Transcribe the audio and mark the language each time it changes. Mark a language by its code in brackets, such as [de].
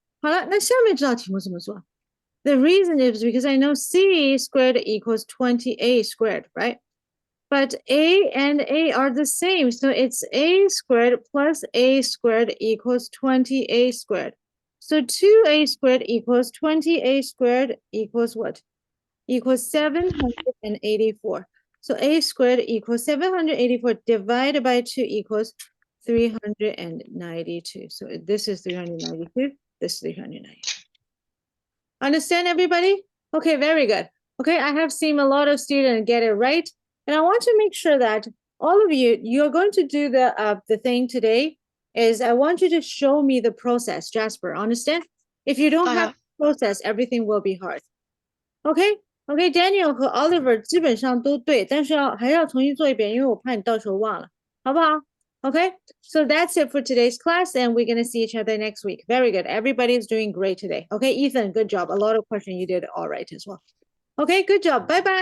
[zh] 好了，那下面这道题目怎么做？ [en] The reason is because I know c squared equals 20a squared, right? But a and a are the same, so it's a squared plus a squared equals 20a squared. So 2a squared equals 20a squared equals what? Equals 784. So a squared equals 784 divided by 2 equals 392. So this is 392, this is 392. Understand, everybody? Okay, very good. Okay, I have seen a lot of students get it right. And I want to make sure that all of you, you're going to do the thing today is I want you to show me the process, Jasper, understand? If you don't have the process, everything will be hard. Okay? [zh] Okay, Daniel 和 Oliver 基本上都对，但是还是要重新做一遍，因为我怕你到时候忘了，好不好？ [en] Okay, so that's it for today's class, and we're going to see each other next week. Very good. Everybody's doing great today. Okay, Ethan, good job. A lot of questions you did all right as well. Okay, good job. Bye-bye.